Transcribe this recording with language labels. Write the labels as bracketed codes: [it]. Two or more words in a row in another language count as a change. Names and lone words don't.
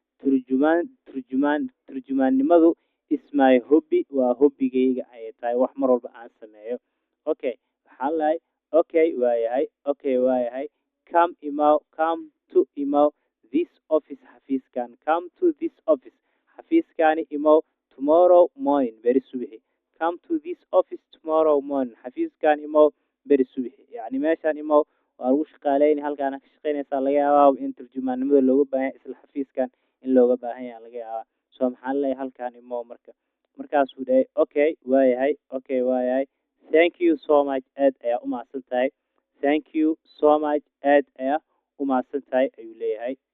[so] turjumaannimadu [en] is my hobby [so] waa hobbigayga ayay tahay wax mar walba aan sameeyo okay waxaan lahay okay waayahay [en] come to email this office [so] xafiiskan [en] come to this office [so] xafiiskani [en] email tomorrow morning [so] beri subaxi [en] come to this office tomorrow morning [so] xafiiskan email beri subaxi yani meeshan email waa lagu shaqaaleyni halkaana ka shaqeynaysaa laga yaabaa in turjumaannimada looga baahan yahay isla xafiiskan in looga baahan yahay laga yaabaa so maxaan leeyahay halkan email markaasuu dhahay okay waayahay [en] thank you so much [so] aad ayaa u mahadsan tahay [en] thank you so much [so] aad ayaa u mahadsan tahay ayuu leeyahay